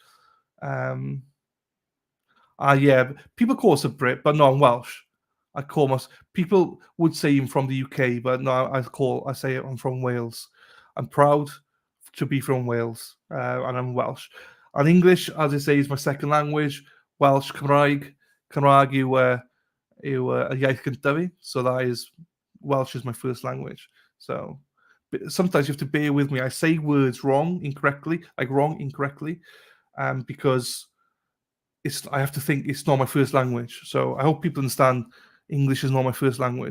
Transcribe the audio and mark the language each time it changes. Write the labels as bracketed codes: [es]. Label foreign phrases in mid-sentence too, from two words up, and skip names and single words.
[en] Yeah, people call us a Brit, but no, I'm Welsh. I call myself. People would say I'm from the UK, but no, I say I'm from Wales. I'm proud to be from Wales, and I'm Welsh. And English, as I say, is my second language. [cy] Welsh, Cymraeg yw y iaith gyntaf fi. [en] So that is, Welsh is my first language. So sometimes you have to bear with me. I say words incorrectly, because I have to think it's not my first language. So I hope people understand English is not my first language.